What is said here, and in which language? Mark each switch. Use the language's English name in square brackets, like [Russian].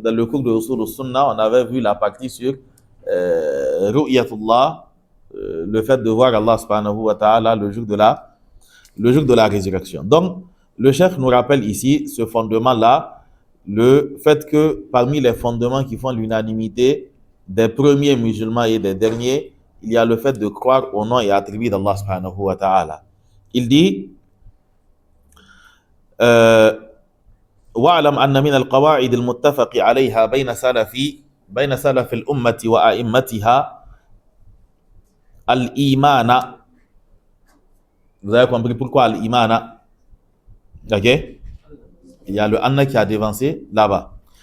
[French] Dans le cours de Usul al-Sunnah, on avait vu la partie sur Ru'yatullah, le fait de voir Allah subhanahu wa ta'ala le jour de la résurrection. Donc, le chef nous rappelle ici ce fondement-là, le fait que parmi les fondements qui font l'unanimité des premiers musulmans et des derniers, il y a le fait de croire au nom et attributs d'Allah subhanahu wa ta'ala. Il dit [Arabic] وَاعْلَمْ أَنَّ مِنَ الْقَوَاعِدِ الْمُتَّفَقِ عَلَيْهَا بين سلف الأمة وأئمتها الإيمان. [French] Vous avez compris pourquoi l'Iman? Ok? Il y a le Anna qui a dévancé là-bas.